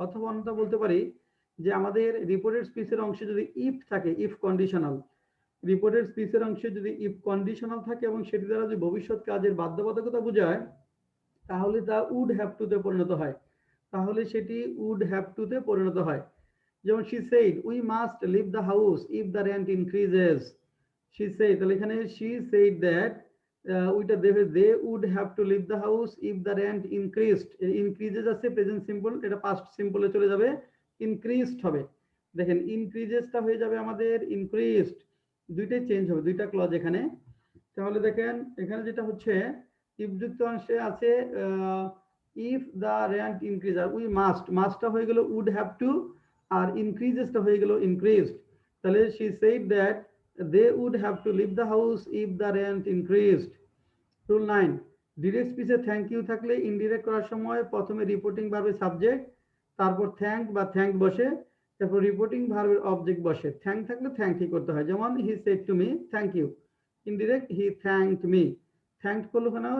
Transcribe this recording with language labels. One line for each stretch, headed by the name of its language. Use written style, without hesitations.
Bangla: অথবা অন্যটা বলতে পারি যে আমাদের রিপোর্টের স্পিচের অংশে যদি ইফ থাকে, ইফ কন্ডিশনাল, রিপোর্টের স্পিচের অংশে যদি ইফ কন্ডিশনাল থাকে এবং সেটি দ্বারা যদি ভবিষ্যৎ কাজের বাধ্যবাধকতা বোঝায় তাহলে তা উড হ্যাভ টু তে পরিণত হয়। তাহলে সেটি উড হ্যাভ টু তে পরিণত হয়। যেমন
English: she said we must leave the house if the rent increases. She said,
Bangla: তাহলে এখানে
English: she said that
Bangla: ওইটা দেবে
English: they would have to leave the house if the rent increased.
Bangla: increases আছে present simple, এটা পাস্ট সিম্পলে চলে যাবে, increased হবে। দেখেন increasesটা হয়ে যাবে আমাদের increased, দুইটাই চেঞ্জ হবে, দুইটা ক্লজ এখানে। তাহলে দেখেন এখানে যেটা হচ্ছে if যুক্ত অংশে আছে
English: if the rent increase,
Bangla: আর we mustটা হয়ে গেল
English: would have to,
Bangla: আর increasesটা হয়ে গেল increased। তাহলে
English: she said that they would have to leave the house if the rent increased.
Bangla: Rule 9, direct স্পিচে thank you থাকলে ইনডিরেক্ট করার সময় প্রথমে রিপোর্টিং ভার্বের সাবজেক্ট, তারপর থ্যাঙ্ক বা থ্যাঙ্ক বসে, তারপর রিপোর্টিং ভার্বের অবজেক্ট বসে। থ্যাঙ্ক থাকলে থ্যাঙ্কই করতে হয়, যেমন
English: He said to me thank you.
Bangla: Indirect
English: He thanked me.
Bangla: Thank করলো কেন?